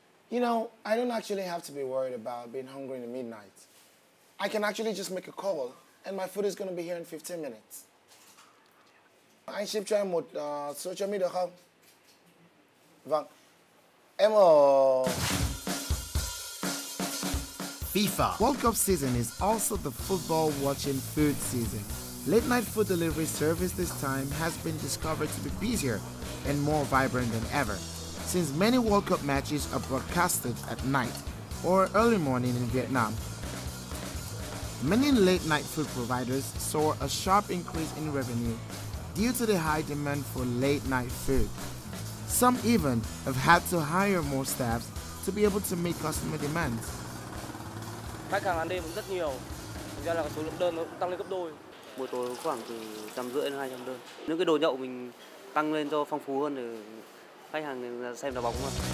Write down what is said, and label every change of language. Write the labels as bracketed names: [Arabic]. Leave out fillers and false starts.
[English] You know, I don't actually have to be worried about being hungry in the midnight. I can actually just make a call, and my food is going to be here in 15 minutes. [Vietnamese] Anh ship cho em một sữa chấm được không? Vâng. Em ở... [English] FIFA World Cup season is also the football watching food season. Late night food delivery service this time has been discovered to be busier and more vibrant than ever. Since many World Cup matches are broadcasted at night, or early morning in Vietnam. Many late-night food providers saw a sharp increase in revenue due to the high demand for late-night food. Some even have had to hire more staffs to be able to meet customer demands. [Vietnamese] Khách hàng ăn đêm cũng rất nhiều, thực ra là số lượng đơn nó cũng tăng lên gấp đôi. Buổi tối khoảng từ 150 đến 200 đơn. Những cái đồ nhậu mình tăng lên cho phong phú hơn để khách hàng xem đá bóng hơn.